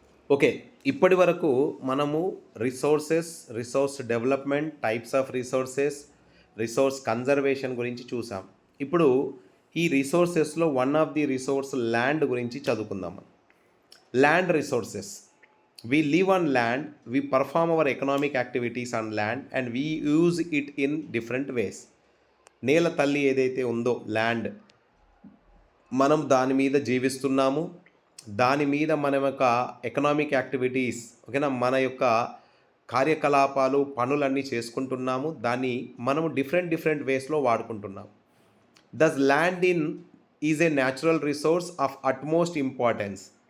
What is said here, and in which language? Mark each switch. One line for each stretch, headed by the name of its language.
Telugu: Okay, ఇప్పటి వరకు మనము resources, resource development, types of resources, resource conservation గురించి చూసాం. ఇప్పుడు ఈ రిసోర్సెస్లో one of the resource land గురించి చదువుకుందాం.
English: Land resources. We live on land, we perform our economic activities on land and we use it in different ways.
Telugu: నేల తల్లి ఏదైతే ఉందో ల్యాండ్, మనం దాని మీద జీవిస్తున్నాము. దాని మీద మన యొక్క ఎకనామిక్ యాక్టివిటీస్, ఓకేనా, మన యొక్క కార్యకలాపాలు, పనులన్నీ చేసుకుంటున్నాము. దాన్ని మనము different వేస్లో వాడుకుంటున్నాము.
English: Thus land is a natural resource of utmost importance.